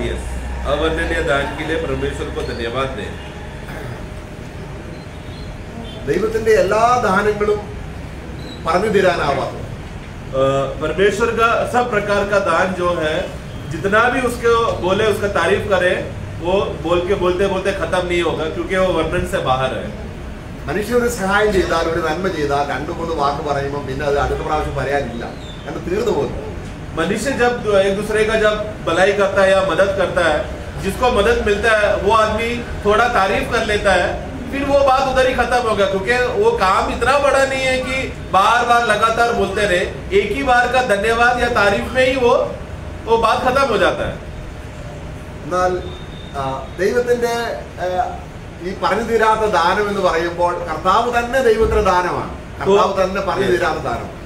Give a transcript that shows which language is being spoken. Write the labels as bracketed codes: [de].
[hi] Yes, अवर्णनीय दान के लिए परमेश्वर को धन्यवाद दे। [ml] ദൈവത്തിന്റെ എല്ലാ ദാനങ്ങളും പറഞ്ഞു തീരാനാവാത്ത, [hi] परमेश्वर का सब प्रकार का दान जो है, जितना भी उसको बोले उसका तारीफ करे, वो बोलते बोलते खत्म नहीं होगा, क्योंकि वो वर्णन से बाहर है। [ml] മനുഷ്യന് സഹായം ചെയ്താൽ, ഒരു നന്മ ചെയ്താൽ 2-3 വാക്ക് പറയുമ്പോൾ പിന്നെ അത് അടുത്ത പ്രാവശ്യം പറയാനില്ല, കാരണം തീർന്നു പോകുന്നു. [hi] मनुष्य जब एक दूसरे का जब भलाई करता है या मदद करता है, जिसको मदद मिलता है वो आदमी थोड़ा तारीफ कर लेता है, फिर वो बात उधर ही खत्म हो गया, क्योंकि वो काम इतना बड़ा नहीं है कि बार बार लगातार बोलते रहे। एक ही बार का धन्यवाद या तारीफ में ही वो बात खत्म हो जाता है। [ml] എന്നാൽ ദൈവത്തിന്റെ ഈ പറഞ്ഞു തീരാത്ത ദാനം എന്ന് പറയുമ്പോൾ കർത്താവ് തന്നെ ദൈവത്തിന്റെ ദാനമാണ്, കർത്താവ് തന്നെ പറഞ്ഞു തീരാത്ത ദാനം.